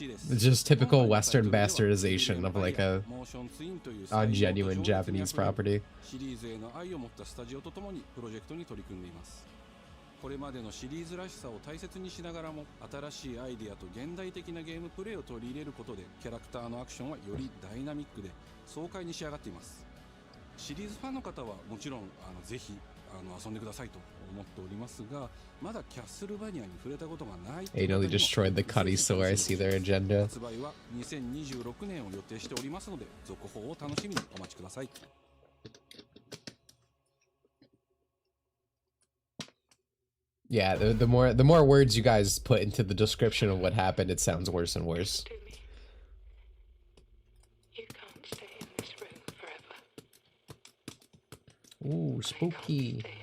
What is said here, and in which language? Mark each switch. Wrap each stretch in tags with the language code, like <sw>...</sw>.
<en>It's just typical Western bastardization of like a genuine Japanese property.</en> <ja>これまでのシリーズらしさを大切にしながらも新しいアイデアと現代的なゲームプレイを取り入れることでキャラクターのアクションはよりダイナミックで爽快に仕上がっています。シリーズファンの方はもちろんぜひ遊んでくださいと思っておりますが、まだキャッスルバニアに触れたことがない。</ja> <en>Anally destroyed the Cuddy Store. I see their agenda.</en> <ja>発売は2026年を予定しておりますので、続報を楽しみにお待ちください。</ja> <en>Yeah, the more words you guys put into the description of what happened, it sounds worse and worse. You can't stay in this room forever. Ooh, spooky.</en>